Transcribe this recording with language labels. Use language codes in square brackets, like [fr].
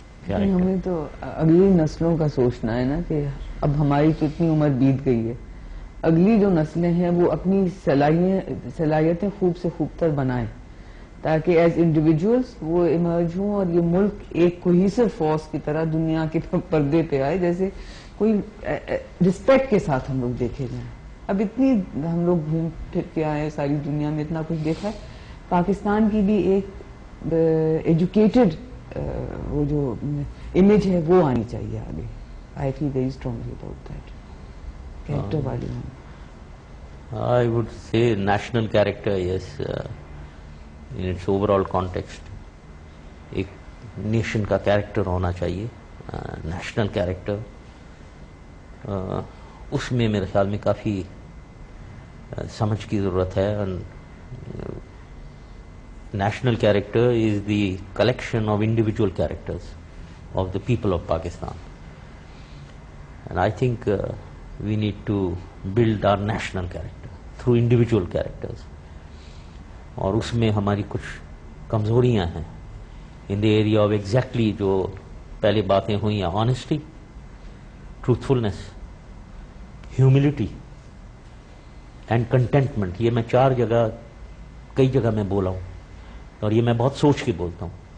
[ur] ہمیں تو اگلی نسلوں کا سوچنا ہے نا کہ اب ہماری تو اتنی عمر بیت گئی ہے, اگلی جو نسلیں ہیں وہ اپنی صلاحیتیں خوب سے خوب تر بنائیں, تاکہ [en] as individuals [ur] وہ ایمرج ہوں اور یہ ملک ایک کوہیسو فورس کی طرح دنیا کے پردے پہ آئے, جیسے کوئی رسپیکٹ کے ساتھ ہم لوگ دیکھے جائیں. اب اتنی ہم لوگ گھوم پھر کے آئے, ساری دنیا میں اتنا کچھ دیکھا ہے. پاکستان کی بھی ایک ایجوکیٹڈ وہ جو امیج ہے وہ آنی چاہیے آگے. [en] I feel very strongly about that. [ur] Character والی [en] I would say national character, yes, in its overall context. [ur] ایک نیشن کا کیریکٹر ہونا چاہیے, نیشنل کیریکٹر. اس میں میرے خیال میں کافی سمجھ کی ضرورت ہے. [en] National character is the collection of individual characters of the people of Pakistan. And I think we need to build our national character through individual characters. [ur] اور اس میں ہماری کچھ کمزوریاں ہیں [en] in the area of exactly [ur] جو پہلے باتیں ہوئی ہیں, [en] honesty, truthfulness, humility and contentment. [ur] یہ میں 4 جگہ, کئی جگہ میں بولا ہوں, اور یہ میں بہت سوچ کے بولتا ہوں.